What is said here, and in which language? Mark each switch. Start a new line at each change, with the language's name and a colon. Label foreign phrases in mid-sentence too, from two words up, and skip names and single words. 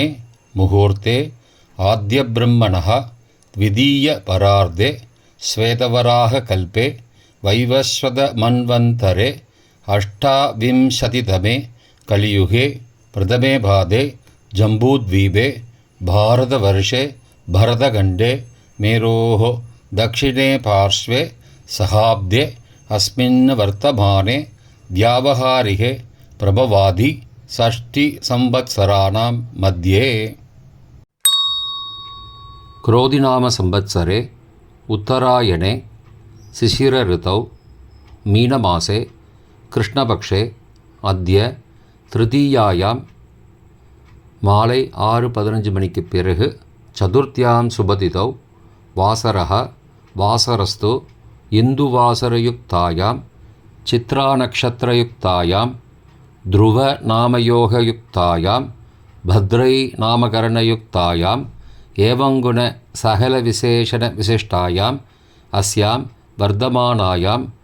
Sanskrit: मुहूर्ते आद्य ब्रह्मणः द्वितीय परार्धे श्वेतवराह कल्पे वैवस्वत मन्वन्तरे अष्टाविंशतितमे कलियुगे प्रथमे पादे जम्बूद्वीपे भारतवर्षे भरतखण्डे मेरोः दक्षिणे पार्श्वे सहाब्दे अस्मिन् वर्तमाने व्यावहारिके प्रभवादि षष्टिसंवत्सराणां मध्ये. क्रोधिनाम संवत्सरे उत्तरायणे शिशिरऋतौ मीनमासे कृष्णपक्षे अद्य तृतीयायां
Tamil: மாலை 6:15 மணிக்கு பிறகு
Sanskrit: चतुर्थ्यां शुभतिथौ वासरः वासरस्तु इन्दुवासरयुक्तायां चित्रानक्षत्रयुक्तायां ध्रुव नामयोगयुक्तायां भद्रा नामकरणयुक्तायां एवंगुण सकल विशेषण विशिष्टायां अस्यां वर्तमानायां